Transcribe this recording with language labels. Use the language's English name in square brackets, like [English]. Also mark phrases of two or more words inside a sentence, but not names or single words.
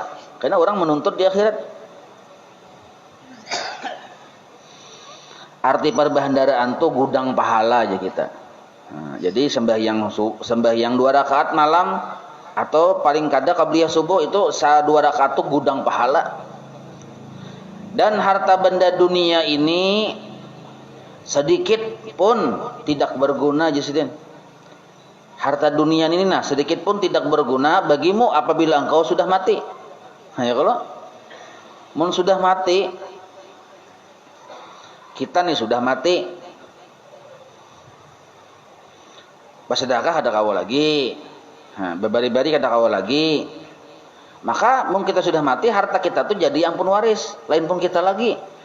[Indonesian] Karena orang menuntut di akhirat. Arti perbendaharaan tuh gudang pahala aja kita. [Banjar] Nah, jadi sembahyang 2 rakaat malam atau paling kada qabliyah subuh itu 2 rakaat tuh gudang pahala. [Indonesian] Dan harta benda dunia ini sedikit pun tidak berguna Jasidin. Harta dunia ini sedikit pun tidak berguna bagimu apabila engkau sudah mati. [Banjar] Nah, ya kalau mun sudah mati, kita nih sudah mati, bersedekah ada kawal lagi, berbari-bari kada kawal lagi, maka mungkin kita sudah mati, harta kita tuh jadi ampun waris, lain pun kita lagi.